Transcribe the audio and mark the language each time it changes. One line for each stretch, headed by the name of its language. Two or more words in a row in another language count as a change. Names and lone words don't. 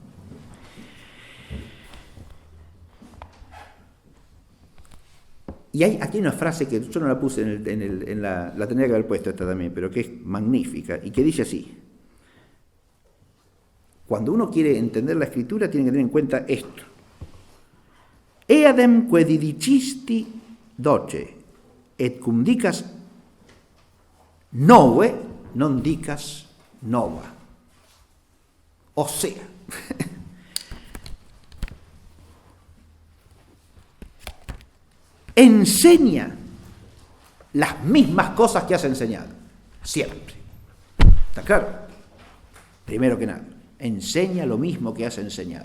Spanish: Y hay aquí una frase que yo no la puse la tendría que haber puesto esta también, pero que es magnífica y que dice así: cuando uno quiere entender la Escritura tiene que tener en cuenta esto:
Latin: eadem que didicisti doce, et cum dicas nove, non dicas nova.
Spanish: O sea, enseña las mismas cosas que has enseñado, siempre. ¿Está claro? Primero que nada, enseña lo mismo que has enseñado.